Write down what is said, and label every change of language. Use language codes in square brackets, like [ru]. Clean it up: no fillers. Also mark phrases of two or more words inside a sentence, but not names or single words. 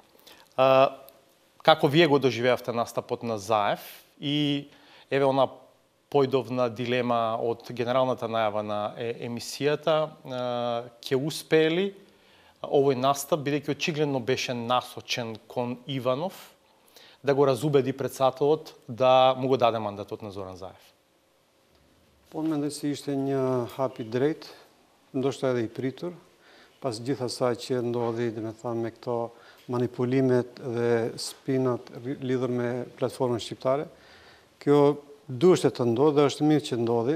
[mk] Како вие го доживеавте настапот на Заев и еве она појдовна дилема од генералната најава на емисијата, ќе успеели овој настап, бидејќи очигледно беше насочен кон Иванов, да го разубеди председателот да му го даде мандатот на Зоран Заев? [sq] Po mendoj se ishte një hap I drejt, ndoshta edhe I pritur, pas gjithë asaj që ndodhi, me këto manipulimet dhe spinat lidhur me platformën shqiptare. Kjo duhet të ndodhi dhe është mirë që ndodhi.